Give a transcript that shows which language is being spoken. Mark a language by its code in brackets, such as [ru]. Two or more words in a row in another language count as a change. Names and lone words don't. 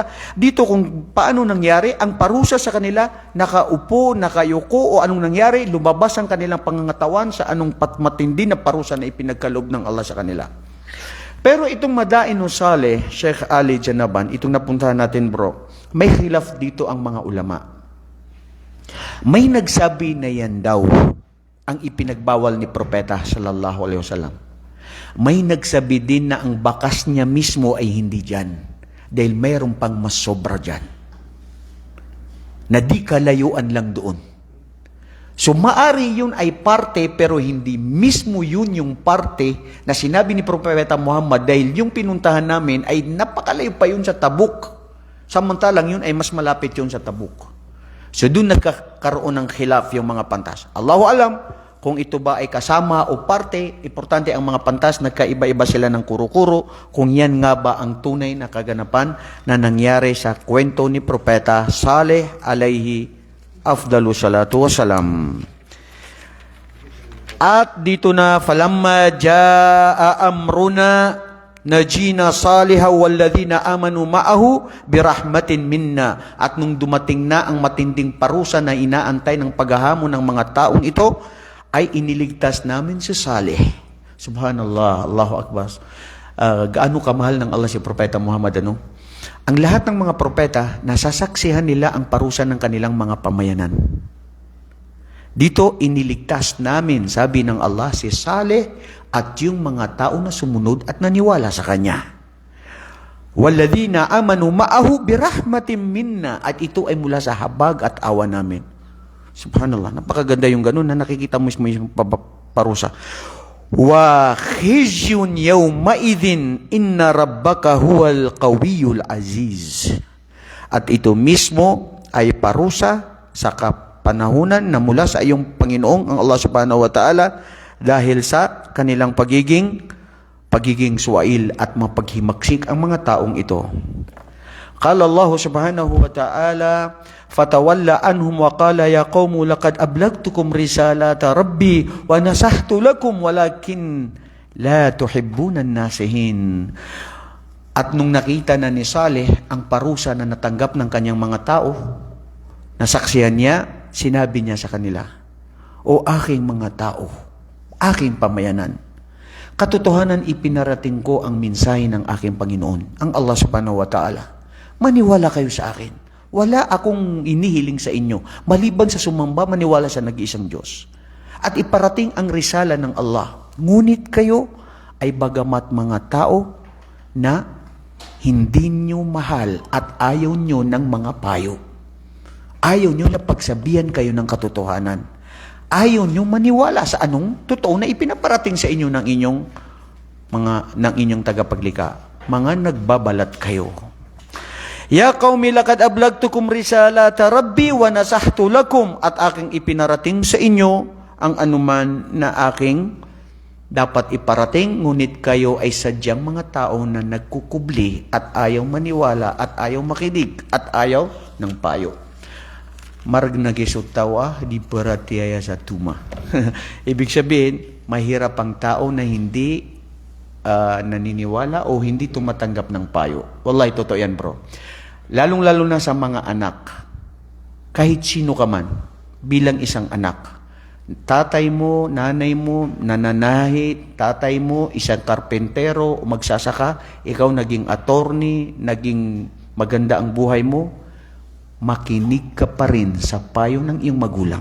[tl] Dito kung paano nangyari, ang parusa sa kanila, nakaupo, nakayuko, o anong nangyari, lumabas ang kanilang pangangatawan sa anong matindi na parusa na ipinagkaloob ng Allah sa kanila. Pero itong Madain o Saleh, Sheikh Ali Janaban, itong napuntahan natin bro, may khilaf dito ang mga ulama. May nagsabi na yan daw ang ipinagbawal ni Propeta [ar] صلى الله عليه وسلم. [tl] May nagsabi din na ang bakas niya mismo ay hindi dyan. Dahil mayroon pang mas sobra dyan. Na di kalayuan lang doon. So maari yun ay parte pero hindi mismo yun yung parte na sinabi ni Propeta Muhammad dahil yung pinuntahan namin ay napakalayo pa yun sa Tabuk. Samantalang yun ay mas malapit yun sa Tabuk. So doon nagkakaroon ng khilaf yung mga pantas. [ar] الله أعلم [tl] kung ito ba ay kasama o parte. Importante ang mga pantas, nagkaiba-iba sila ng kuro-kuro. Kung yan nga ba ang tunay na kaganapan na nangyari sa kwento ni Propeta Saleh [ar] عليه أفضل الصلاة والسلام. [tl] At dito na, [ar] فلما جاء أمرنا نجينا صالحا والذين آمنوا معه برحمة منا. [tl] At nung dumating na ang matinding parusa na inaantay ng paghahamon ng mga taong ito, ay iniligtas namin si Saleh. [ar] سبحان الله، الله أكبر. [tl] gaano kamahal ng Allah si Propeta Muhammad, ano? Ang lahat ng mga propeta, nasasaksihan nila ang parusa ng kanilang mga pamayanan. Dito, iniligtas namin, sabi ng Allah, si Saleh at yung mga tao na sumunod at naniwala sa kanya. [ar] والذين آمنوا معه برحمة منا, [tl] at ito ay mula sa habag at awa namin. Subhanallah, napakaganda yung ganun na nakikita mo yung parusa. [ar] وخزي يومئذ إن ربك هو القوي العزيز. [tl] At ito mismo ay parusa sa kapanahunan na mula sa iyong Panginoong ang Allah [ar] سبحانه وتعالى [tl] dahil sa kanilang pagiging suwail at mapaghimaksik ang mga taong ito. [ar] قال الله سبحانه وتعالى، فتولى عنهم وقال يا قوم لقد أبلغتكم رسالة ربي ونصحت لكم ولكن لا تحبون الناصحين. [tl] At nung nakita na ni Saleh ang parusa na natanggap ng kanyang mga tao, nasaksihan niya, sinabi niya sa kanila, o aking mga tao, aking pamayanan, katotohanan ipinarating ko ang mensahe ng aking Panginoon, ang Allah [ar] سبحانه وتعالى. [tl] Maniwala kayo sa akin. Wala akong inihiling sa inyo, maliban sa sumamba, maniwala sa nag-iisang Diyos. At iparating ang risala ng Allah. Ngunit kayo ay bagamat mga tao na hindi nyo mahal at ayaw nyo ng mga payo. Ayaw nyo na pagsabihan kayo ng katotohanan. Ayaw nyo maniwala sa anong totoo na ipinaparating sa inyo ng inyong tagapaglika. Mga nagbabalat kayo. [ar] يا قوم لقد أبلغتكم رسالة ربي ونصحت لكم, [tl] at aking ipinarating sa inyo ang anuman na aking dapat iparating, ngunit kayo ay sadyang mga tao na nagkukubli at ayaw maniwala at ayaw makinig at ayaw ng payo. Marag nagisutawa, di paratiyaya sa tuma. Ibig sabihin, mahirap ang tao na hindi naniniwala o hindi tumatanggap ng payo. Wallahi, totoo yan, bro. Lalong-lalo na sa mga anak. Kahit sino ka man, bilang isang anak. Tatay mo, nanay mo, nananahi, tatay mo, isang karpentero, magsasaka, ikaw naging attorney, naging maganda ang buhay mo, makinig ka pa rin sa payo ng iyong magulang.